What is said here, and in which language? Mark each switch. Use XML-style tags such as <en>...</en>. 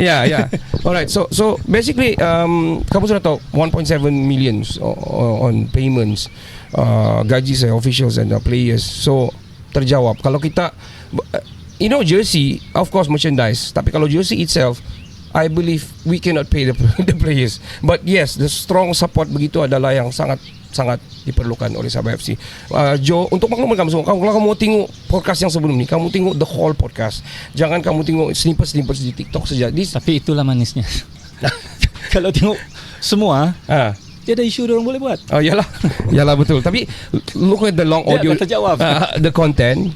<en>Yeah. Alright. So basically,</en> <ms>kamu sudah tahu</ms> <en>1.7 million on payments,</en> <ms>gaji saya</ms> <en>officials and players.</en> <ms>So terjawab. Kalau kita, jersey, of course merchandise. Tapi kalau</ms> <en>jersey itself, I believe we cannot pay the players. But yes, the strong support</en> <ms>begitu adalah yang sangat diperlukan oleh Sabah FC. Joe, untuk makluman kamu semua, kalau kamu tengok podcast yang sebelum ni, kamu tengok</ms> <en>the whole podcast.</en> <ms>Jangan kamu tengok snippet di TikTok saja. Tapi itulah manisnya. Kalau tengok semua, tiada isu orang boleh buat. Oh yalah betul.</ms> <en>Tapi look at the long audio, the content.</en>